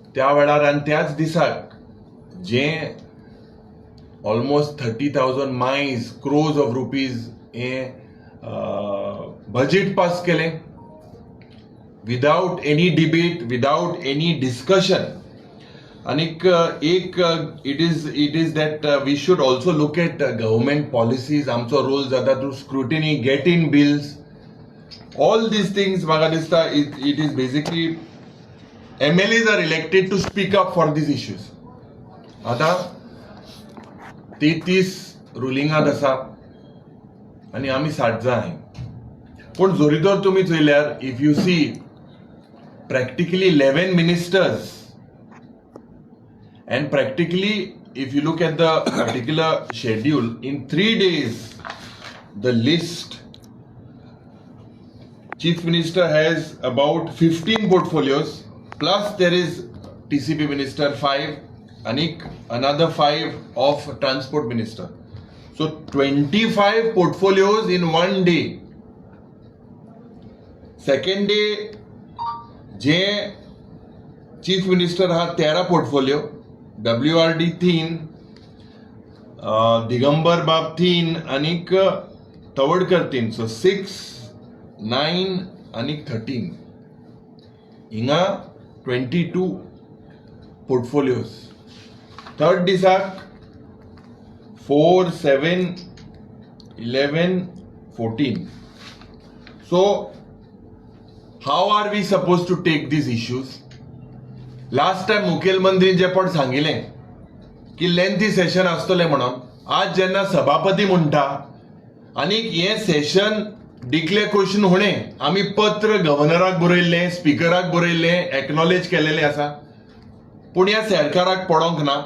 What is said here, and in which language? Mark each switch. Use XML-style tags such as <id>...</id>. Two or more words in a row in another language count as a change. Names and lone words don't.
<kok>त्या वेळार आनी त्याच दिसाक जे</kok> <en>almost 30,000 mayaj crores of rupees</en> <kok>हे बजेट पास केलें</kok> <en>without any debate, without any discussion.</en> <kok>आनीक एक</kok> <en>it is that we should also look at government policies.</en> <kok>आमचो रोल जाता</kok> <en>to scrutiny, get in bills, all these things.</en> <kok>म्हाका दिसता</kok> <en>it is basically MLAs are elected to speak up for these issues.</en> <kok>आतां 33 रुलिंगात आसा आनी आमी 60 आहाय. पूण जोरी तर तुमी चोयल्यार</kok> <en>if you see practically 11 ministers, and practically if you look at the particular schedule, in 3 days the list, chief minister has about 15 portfolios, plus there is TCP minister 5, anik another 5 of transport minister, so 25 portfolios in one day. Second day</en> <kok>जे</kok> <en>chief minister</en> <kok>हा 13 पोर्टफोलियो, WRD 3, दिगंबर बाब 3 आनीक तवडकर 3, सो 6, 9 आनीक 13 हिंगा 22 पोर्टफोलियोज. थर्ड दिसाक 4, 7, 11, 14.</kok> <en>सो how are we supposed to take these issues? Last time</en> <kok>मुखेलमंत्रीन जे पण सांगिल्लें की</kok> <en>lengthy session</en> <kok>आसतलें म्हणून, आज जेन्ना सभापती म्हणटा आनीक हे सेशन डिक्लेअर करून होणें, आमी पत्र गव्हर्नराक बरयल्लें, स्पीकराक बरयल्लें, एक्नॉलेज केलेलें आसा, पूण ह्या सरकाराक पडोंक ना.</kok>